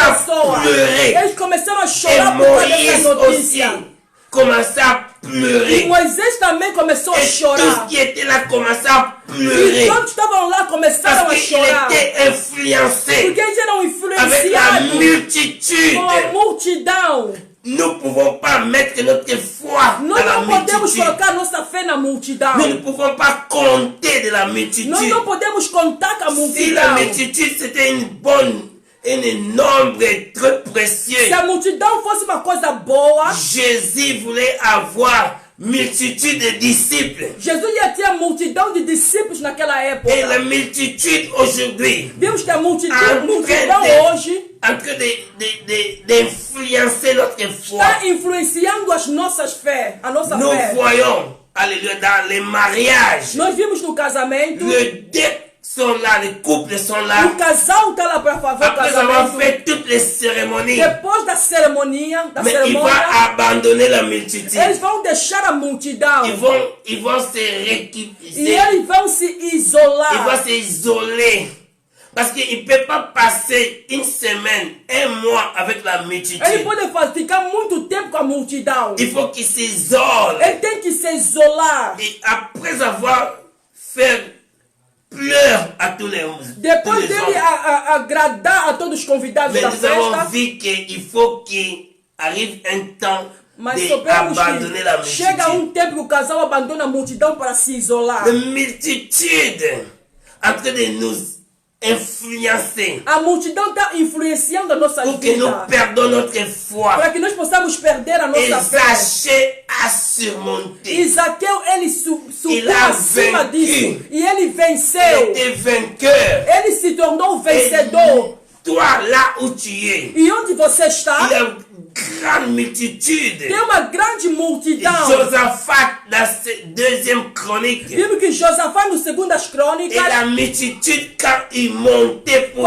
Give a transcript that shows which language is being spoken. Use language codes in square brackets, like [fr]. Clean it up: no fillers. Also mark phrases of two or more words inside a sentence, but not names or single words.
[pt] Começaram a pessoas. [fr] pleurer. [pt] Eles começaram a [fr] Et [pt] chorar por causa dessa [fr] Moïse aussi [pt] notícia. [fr] commençait à [pt] E [fr] pleurer. [pt] Moisés também começou a [fr] Et tous [pt] chorar. [fr] qui étaient là commençaient à [pt] E [fr] pleurer. [pt] todos estavam lá começaram [fr] Parce [pt] a [fr] qu'il [pt] chorar. [fr] était influencé [pt] Porque eles eram [fr] avec la [pt] influenciados [fr] multitude. [pt] com a multidão. [fr] Nous ne pouvons pas mettre notre foi [pt] Nós [fr] dans la [pt] não podemos [fr] multitude. [pt] colocar nossa fé na multidão. [fr] Nous ne pouvons pas compter de la multitude. [pt] Nós não podemos contar com a [fr] Si la [pt] multidão. [fr] multitude c'était un nombre très précieux, [pt] Se a multidão fosse uma coisa boa, [fr] Jésus voulait avoir multitude de disciples. [pt] Jesus já tinha multidão de discípulos naquela época. [fr] Et la multitude aujourd'hui, [pt] Vimos que a multidão Ah, hoje [fr] en train d'influencer notre foi. [pt] está influenciando as nossas fé, a nossa [fr] Nous [pt] fé. [fr] voyons, alléluia, dans les mariages, [pt] Nós vimos no casamento, [fr] les deux sont là, les couples sont là. [pt] o casal está lá para fazer o [fr] Après avoir [pt] casamento. [fr] fait toutes les cérémonies, [pt] Depois da cerimônia, [fr] mais il va abandonner la multitude. [pt] eles vão deixar a multidão. [fr] Ils vont se [pt] E [fr] récupérer. [pt] eles vão se [fr] Ils [pt] isolar. [fr] vont s'isoler. Parce qu'il ne peut pas passer une semaine, un mois avec la [pt] Ele [fr] multitude. [pt] pode ficar muito tempo com a multidão. [fr] Il faut qu'il s'isole. [pt] Ele tem que se isolar. [fr] Et après avoir fait pleurer à tous les hommes. [pt] Depois dele agradar a todos os convidados [fr] Mais [pt] da [fr] nous avons [pt] festa, [fr] vu qu'il faut qu'il arrive un temps [pt] mas soubemos [fr] d'abandonner la [pt] que chega [fr] multitude. [pt] tempo que o casal abandona a multidão para se isolar. [fr] La multitude en train de nous influencer [pt] A multidão está influenciando a nossa [fr] pour que nous [pt] vida. [fr] perdons notre foi. [pt] Para que nós possamos perder a [fr] Et [pt] nossa fé. [fr] Zachée a surmonté. [pt] E Zaqueu, ele subiu Ele a acima vencido. disso. E ele [fr] Il [pt] venceu. [fr] était vainqueur. [pt] Ele se tornou [fr] Et [pt] vencedor. [fr] toi, là où tu es, [pt] E onde você [fr] il y [pt] está, [fr] a une grande multitude. [pt] tem uma grande multidão. [fr] Josaphat, dans cette deuxième chronique, [pt] Vimos que Josafá, no Segundas [fr] et [pt] Crônicas, [fr] la multitude, quand il montait pour